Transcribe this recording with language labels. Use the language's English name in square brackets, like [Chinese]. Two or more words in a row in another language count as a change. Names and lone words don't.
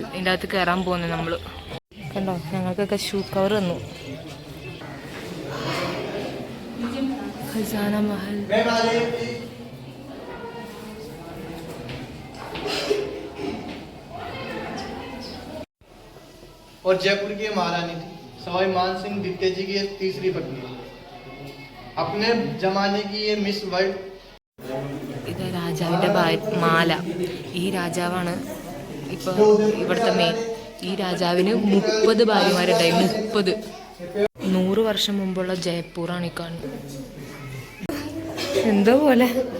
[Malayalam] ഇതിൻ്റെ അകത്ത് കയറാൻ പോകുന്നത് നമ്മൾ. കണ്ടോ, ഞങ്ങൾക്കൊക്കെ [English] shoe cover [Malayalam] തന്നു. ഖസാന മഹൽ. [Hindi] और जयपुर की महारानी थी सवाई मान सिंह द्वितीय जी की तीसरी पत्नी. अपने जमाने की ये मिस वर्ल्ड. [Malayalam] ഇത് രാജാവിൻ്റെ മാല. ഈ രാജാവാണ് ഇപ്പോൾ ഇവിടുത്തെ മെയിൻ. ഈ രാജാവിന് 30 ഭാര്യമാരുണ്ടായി. 30. 100 വർഷം മുമ്പുള്ള ജയ്പൂറാണ് ഈ കാണുന്നത്. എന്തോ പോലെ.